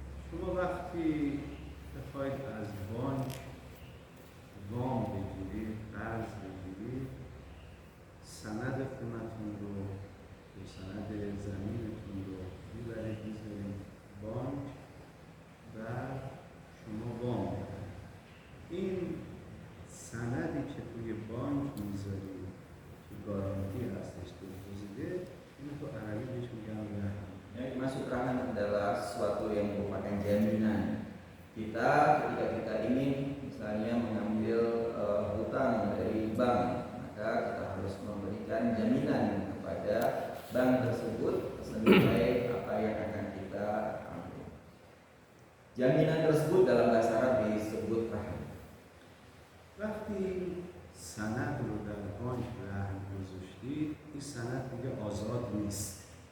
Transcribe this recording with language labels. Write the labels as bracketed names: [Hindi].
[Persian] شما وقتی بخواید از بانک وام بگیرید، قرض بگیرید، سند خونتون رو یا سند زمینتون رو میبرید میذارید بانک و شما وام میبرید. این سندی که توی بانک میذارید که گارانتی هستش دپوزیته، این تو عربی بهش میگن رهن. [Indonesian] Yang dimaksud rahan adalah sesuatu yang merupakan jaminan kita ketika kita ingin misalnya mengambil hutang dari bank, maka kita harus memberikan jaminan kepada bank tersebut senilai apa yang akan kita ambil. Jaminan tersebut dalam bahasa Arab disebut rahan. [Persian] وقتی سند رو در بانک رهن گذاشتید، این سند دیگه آزاد نیست.